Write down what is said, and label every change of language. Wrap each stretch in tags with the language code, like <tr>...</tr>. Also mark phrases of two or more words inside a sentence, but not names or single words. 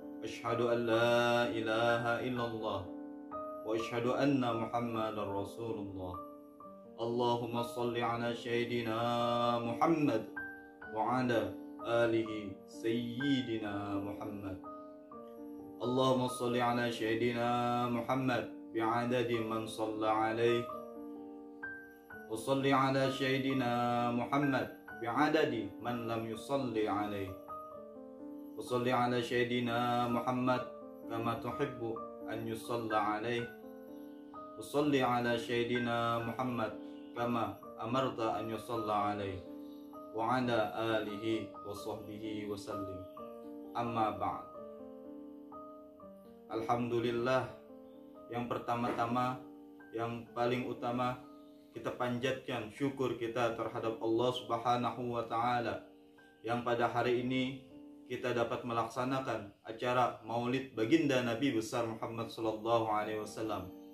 <ar>أشهد أن لا إله إلا الله وأشهد أن محمدا رسول الله. اللهم صل على سيدنا محمد وعلى آله سيدنا محمد. اللهم صل على سيدنا محمد بعدد من صلى عليه وصل على سيدنا محمد بعدد من لم يصل عليه وصل على سيدنا محمد كما تحب أن يصلى عليه وصل على سيدنا محمد كما أمرت أن يصلى عليه وعلى آله وصحبه وسلم. أما بعد. Alhamdulillah,</ar> <id>yang pertama-tama, yang paling utama, kita panjatkan syukur kita terhadap Allah</id> <ar>سبحانه وتعالى</ar> <id>yang pada hari ini kita dapat melaksanakan acara Maulid Baginda Nabi besar Muhammad</id> <ar>صلى الله عليه وسلم,</ar>